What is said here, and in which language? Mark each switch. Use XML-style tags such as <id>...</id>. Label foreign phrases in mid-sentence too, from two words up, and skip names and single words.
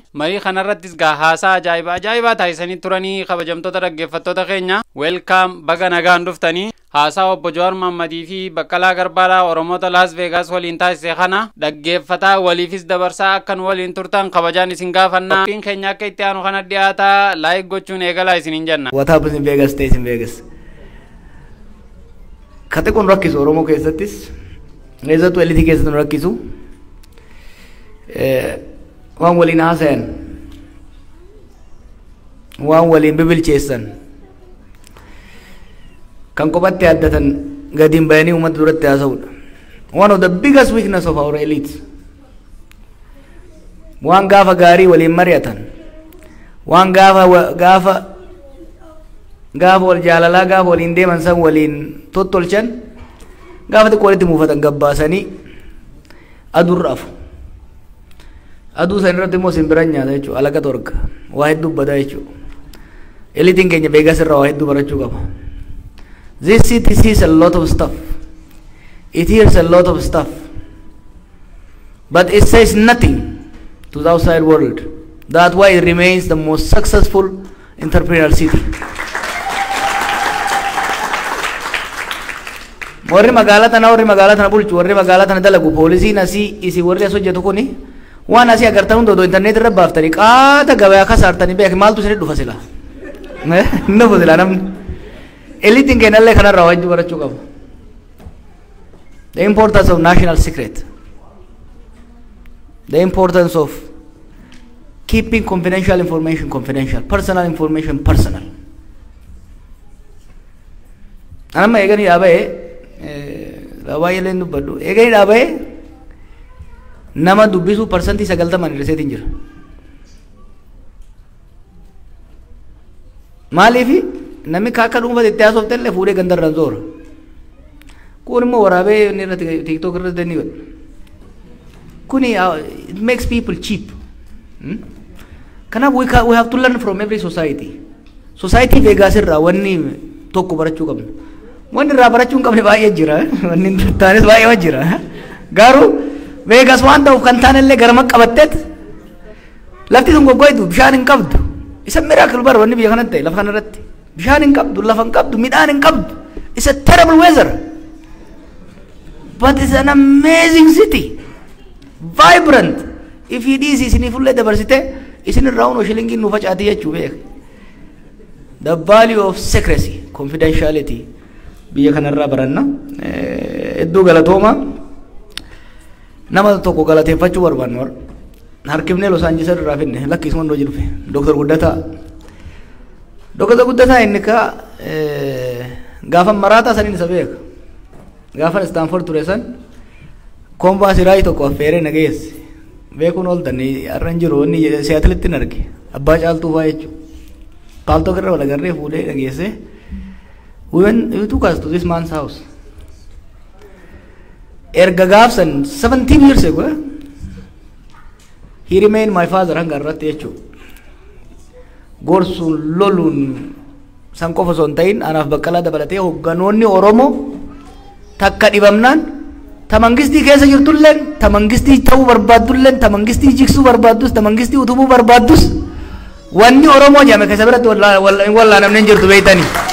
<om>Marii kanarrattis gaa haasaa ajaa'ibaa taasisanii turanii kabajamtoota dhaggeeffattoota keenya. Welcome baga nagaan dhuftanii. Haasaa Obbo Jawaar Mammadii fi Baqqalaa Garbaadhaa Oromoota Las Vegas waliin taasise kana dhaggeeffataa waliifis dabarsaa akkan waliin turtan kabajaan isin gaafanna. Qophiin keenya akka itti aanu kana dhiyaataa like gochuun eegalaa isiniin jenna.</om> <en>What happens in Vegas stays in Vegas.</en> <om>Kate kun rakkisu Oromoo keessattis keessattuu eliitii keessatti rakkisu waan waliin haasayan waan waliin bibilcheessan kan kophatti addatan gadiin bayanii uummata duratti haasa'udha.</om> <en>One of the biggest weakness of our elites.</en> <om>Waan gaafa gaarii waliin mari'atan waan gaafa wal jaalalaa gaafa waliin deeman san waliin tottolchan gaafa xiqqoo walitti muufatan gabbaasanii aduurra afu. Aduu san irratti immoo simbiraan nyaata jechuudha. Alaqa torga waa hedduu badaa jechuudha. Eliitiin keenya Vegas irraa waa hedduu barachuu qaba.</om> <en>This city sees a lot of stuff. It hears a lot of stuff. But it says nothing to the outside world. That's why it remains the most successful entrepreneurial city.</en> <om>Warri magaalaa tana bulchu warri magaalaa tana dalagu poolisiin asii isi warri as hojjetu kuni waan asii agartan hundoo internet irra baaftanii qaata gabayaa kasaartanii beek maaltu isin dhufa sila nufu sila namni eliitiin keenyallee kanarraa waa hedduu barachuu qabu.</om> <en>The importance of national secret, the importance of keeping confidential information confidential, personal information personal.</en> <om>Anamma eeganii dhaabee Rawaayee leen dubbadhu eeganii dhaabee nama dubbisu percentii 90 hir'iseetiin jira. Maaliifi namni akka dhuunfaa itti haasofte illee fuudhee gandarraan zoora. Kun immoo waraabee inni irratti TikTok irratti danni godha.</om> <en>Kuni it makes people cheap. Kanaaf we have to learn from every society.</en> <om>Society Vegas irraa wanni tokko barachuu qabna. Wanni irraa barachuun qabne baay'ee jira. Wanni taanis baay'ee jira. Garuu Vegas waan ta'uuf kan taanellee garama qabatteet lafti sun goggoitu bishaan hin qabdu. Isa miracle bar wanni biyya kanatti ta'e lafa kanarratti bishaan hin qabdu lafa hin qabdu midhaan hin qabdu.</om> <en>It's a terrible weather. But it's an amazing city.</en> <om>Vibrant.</om> <en>If it is</en> <om>isinii fullee dabarsite isin irraa hunoo shilingii nu facaati jechuu beek.</om> <en>The value of secrecy, confidentiality.</en> <om>Biyya kanarraa baranna hedduu galatooma nama tokko galateeffachuu barbaannu harkifnee Los Angeles irraa finne lakki isuma ndoo jirufe Dr. Guddataa inni ka gaafa maraataa saniin isa beeka gaafa Stanford ture san konbaasii raayii tokko affeeree nageesse beekuun ooltan arran jiru inni siyaatilitti arge abbaa caaltuu fa'aa jechuudha paaltoo irra wal agarree fuudhee nageesse.</om> <en>We took us to this man's house.</en> <om>Erga gaafsan</om> <en>17 years ago, he remained my father</en> <om>hanga irratti jechuudha. Gorsuun loluun san qofa osoo hin ta'in anaaf Baqqalaa dabalatee hogganoonni Oromoo takka dhibamnaan ta mangistii keessa jirtulleen ta mangistii ta'uu barbaaddulleen ta mangistii jigsuu barbaaddus ta mangistii utubuu barbaaddus wanni Oromoo jedhame keessa biratti wallaanamneen jirtu beeytanii.</om>